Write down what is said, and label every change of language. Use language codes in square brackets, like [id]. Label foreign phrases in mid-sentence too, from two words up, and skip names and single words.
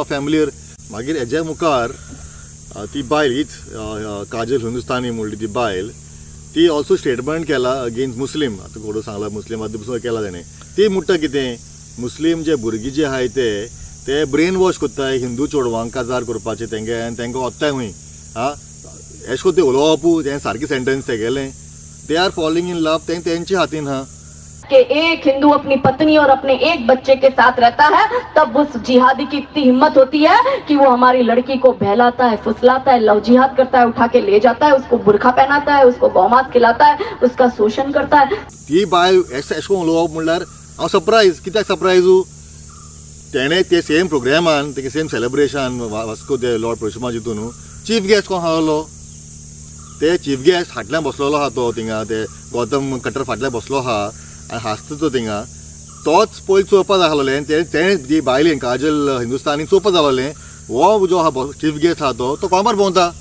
[kok] फॅमिलीर मागीर हेज्या मुखार ती बायल हीच काजल हिंदुस्तानी म्हणली ती बायल ती [en] also statement [kok] केला [en] against Muslim [kok] आतां कोडू सांगला मुस्लीम आतां केला तेणें ती म्हणटा कितें मुस्लीम जे भुरगीं जे आहाय ते [en] brain wash [kok] कोत्ताय हिंदू चोडवांक काजार करपाचे तेंगे आनी तेंकां वत्ताय खूंय एश कोन ते उलोवपूय तें सारकें सेंटेन्स तेगेलें [en] they are falling in love [kok] तेंच्या हातीन आहा [hi] कि एक हिंदू अपनी पत्नी और अपने एक बच्चे के साथ रहता है तब उस जिहादी की इतनी हिम्मत होती है कि वो हमारी लड़की को बहलाता है फुसलाता है लव जिहाद करता है उठा के ले जाता है उसको बुरखा पहनाता है उसको गौमांस खिलाता है उसका शोषण करता है [kok] ती बाय एश कोन उलोवप म्हणल्यार हांव सरप्रायज कित्याक सरप्रायजू तेणें ते सेम प्रोग्रामान तेगे [en] same celebration [kok] वास्को ते लॉर्ड परशुरामा जितून [en] chief guest [kok] कोण हाडलो ते [en] chief guest [kok] फाटल्यान बसलेलो आहा तो थिंगा ते गौतम कटर फाटल्यान बसलो आहा आनी हांसता तो थिंगा तोच पयलीं चोवपाक जाय आसलोलें तेणें जी बायलेन काजल हिंदुस्तानी चोवपाक जाय आसलोलें हो जो आहा [en] chief guest [kok] आहा तो कोमार भोंवता